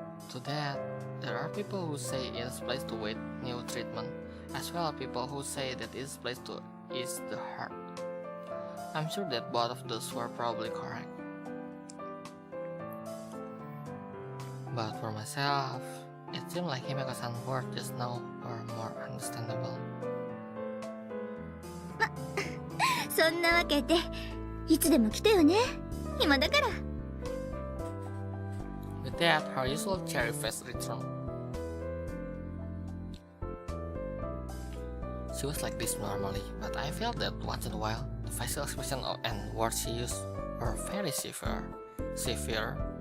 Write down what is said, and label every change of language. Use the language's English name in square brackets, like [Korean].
[English] To that, there are people who say it is a place to wait new treatment, as well as people who say that it is a place to ease the heart. I'm sure that both of those were probably correct. But for myself, it seemed like Himeka-san's words just now were more understandable. [Japanese] そんなわけでいつでも来てよね。暇だから。 [English] With that, her usual cherry face returned. She was like this normally, but I felt that once in a while, the facial expression and words she used were very severe.